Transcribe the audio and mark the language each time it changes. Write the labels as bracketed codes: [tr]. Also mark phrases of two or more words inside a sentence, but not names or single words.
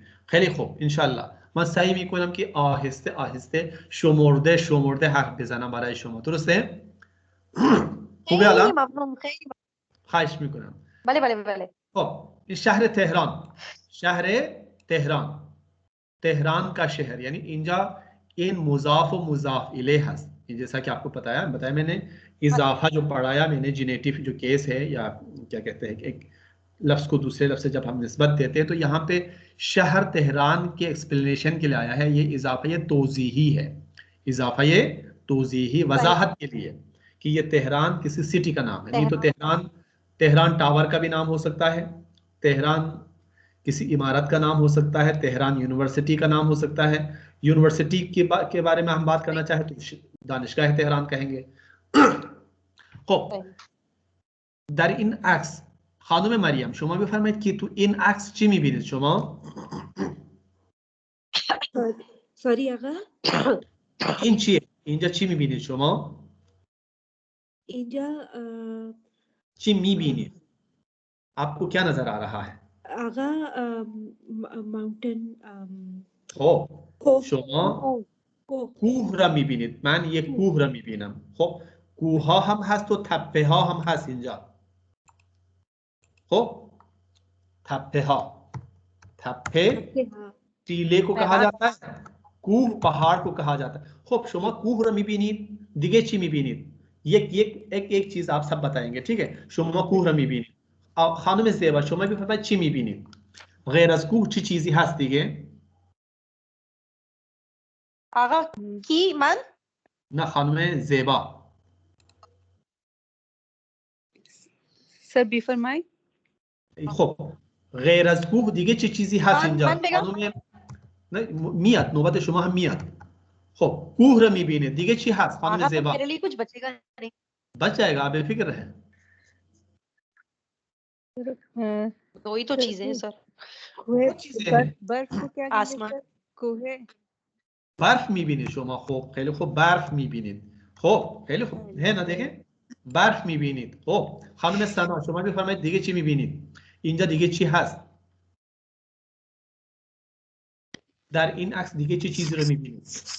[fa] خیلی خوب، انشالله من سعی میکنم که آهسته آهسته شمرده شمرده حرف بزنم برای شما. درسته؟ خوبه الان؟ ممنون، خیلی خواهش میکنم. بله بله بله. خب این شهر تهران، شهر تهران، تهران [ur] کا شہر، یعنی [fa] اینجا این مضاف و مضاف الیه هست. [ur] جیسا کہ آپ کو بتایا میں نے، اضافہ جو پڑھایا میں نے، جینیٹو جو کیس ہے یا کیا کہتے ہیں، ایک لفظ کو دوسرے لفظ سے جب ہم نسبت دیتے ہیں تو یہاں پہ شہر تہران کے ایکسپلینیشن کے لیے آیا ہے. یہ اضافہ یہ توضیحی ہے، اضافہ یہ توضیحی وضاحت کے لیے کہ یہ تہران کسی سٹی کا نام ہے. نہیں تو تہران ٹاور کا بھی نام ہو سکتا ہے، تہران کسی عمارت کا نام ہو سکتا ہے، تہران یونیورسٹی کا نام ہو سکتا ہے. یونیورسٹی کے بارے میں ہم بات کرنا چاہیں تو [fa] دانشگاه تهران [ur] کہیں گے. [fa] خب در این عکس خانم مریم شما بفرمایید که تو این عکس چی میبینید شما؟ سوری آقا این چیه؟ اینجا چی میبینید شما؟ اینجا چی میبینید؟ [ur] آپ کو کیا نظر آ رہا ہے? [fa] آقا ماونتن. خب شما کوه را میبینید. من یک کوه را میبینم. خب کوه ها هم هست و تپه ها هم هست اینجا. خب تپه ها، تپه [ur] ٹیلے کو کہا جاتا ہے, کوه پہاڑ کو کہا جاتا ہے. [fa] خب شما کوه را میبینید، دیگه چی میبینید؟ [ur] ایک چیز آپ سب بتائیں گے، ٹھیک ہے. [fa] شما کوه را میبینید. خانم زیبا شما بفرمایید چی میبینید؟ غیر از کوه چی چیزی هست دیگه؟ آقا کی؟ من؟ نه خانم زیبا. سر بفرمایید. خب غیر از کوه دیگه چه چیزی هست اینجا؟ خانم میاد، نوبت شما هم میاد. خب کوه رو میبینید، دیگه چی هست خانم زیبا؟ [ur] میرے لیے کچھ بچے گا نہیں. بچ جائے گا، آپ بےفکر رہیں. دو ہی تو چیزیں ہیں سر. برف کو کیا आसमान. कोहे. [fa] برف میبینید شما. خب خیلی خوب، برف میبینید. خب خیلی خوب، نه دیگه برف میبینید. خب خانم سنا شما بفرمایید دیگه چی میبینید؟ اینجا دیگه چی هست؟ در این عکس دیگه چه چیزی رو میبینید؟